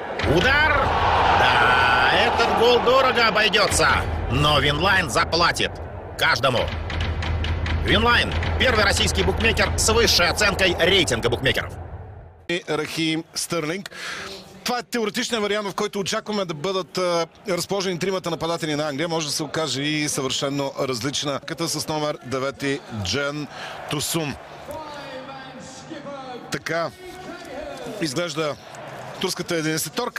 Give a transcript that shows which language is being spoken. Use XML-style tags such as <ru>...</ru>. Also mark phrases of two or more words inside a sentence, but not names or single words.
<ru>Удар! Да, этот гол дорого обойдется, но Винлайн заплатит каждому. Винлайн – первый российский букмекер с высшей оценкой рейтинга букмекеров.</ru> <bg>Рахим Стърлинг. Това е теоретичният вариант, в който очакваме да бъдат разположени тримата нападатели на Англия. Може да се окаже и съвършено различна. Като с номер 9 Джен Тусун. Така изглежда турската единесеторка.</bg>